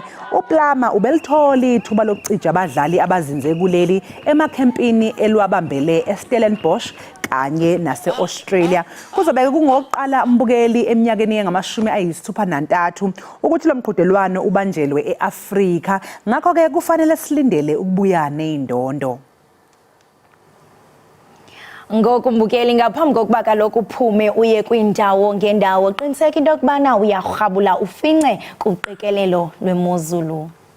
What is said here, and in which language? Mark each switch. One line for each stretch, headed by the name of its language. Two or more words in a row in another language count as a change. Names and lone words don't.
Zulu: uPlama ubelitholi ithuba lokucija abadlali abazinze kuleli emakhempini elwabambele eStellenbosch kanye nase-Australia. Kuzobeke kungokuqala mbukeli eminyakeni engama-63 ukuthi lo mqhudelwano ubanjelwe eAfrika. Ngakho ke kufanele silindele ukubuya neindondo.
Xhosa: Ngokumbukeli ngaphambi kokuba kaloku uphume uye kwindawo ngendawo qiniseka into yokubana uyarhabula ufince kuqikelelo lwemozulu.